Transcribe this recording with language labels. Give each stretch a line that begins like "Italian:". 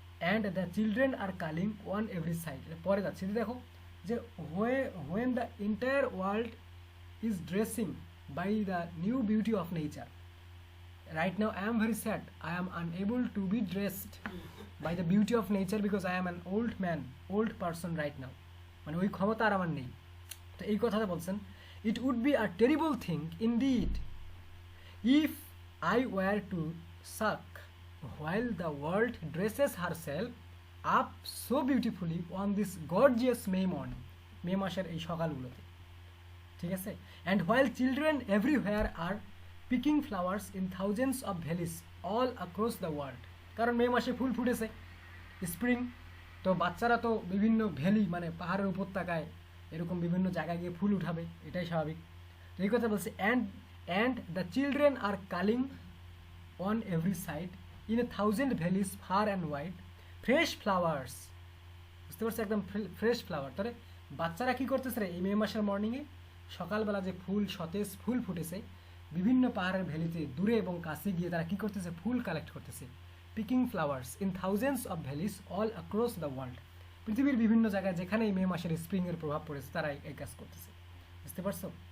English: and the children are calling on every side, পরে যাচ্ছে দেখো যে when the entire world is dressing by the new beauty of nature, right now I am very sad, I am unable to be dressed by the beauty of nature because I am an old person right now,
Bangla: মানে ওই ক্ষমতা আর আমার নেই। তো এই কথাটা বলছেন
English: it would be a terrible thing indeed if I were to suck while the world dresses herself up so beautifully on this gorgeous May morning,
Bangla: মে মাসের এই সকালগুলোতে, ঠিক আছে,
English: and while children everywhere are picking flowers in thousands of valleys all across the world,
Bangla: কারণ মে মাসে ফুল ফুটেছে, spring, তো বাচ্চারা তো বিভিন্ন ভ্যালি মানে পাহাড়ের উপত্যকায় এরকম বিভিন্ন জায়গায় গিয়ে ফুল উঠাবে, এটাই স্বাভাবিক। তো এই কথা বলছে
English: and the children are calling on every side in 1,000 valleys far and wide fresh flowers,
Bangla: বুঝতে পারছো, একদম ফ্রেশ ফ্লাওয়ার। তাহলে বাচ্চারা কি করতেছে রে এই মে মাসের মর্নিংয়ে, সকালবেলা যে ফুল সতেজ ফুল ফুটেছে বিভিন্ন পাহাড়ের ভ্যালিতে দূরে এবং কাছে গিয়ে তারা কি করতেছে, ফুল কালেক্ট করতেছে,
English: picking flowers in thousands of valleys all across the world,
Bangla: পৃথিবীর বিভিন্ন জায়গায় যেখানে এই মে মাসের স্প্রিংয়ের প্রভাব পড়েছে তারা এই কাজ করতেছে, বুঝতে পারছো?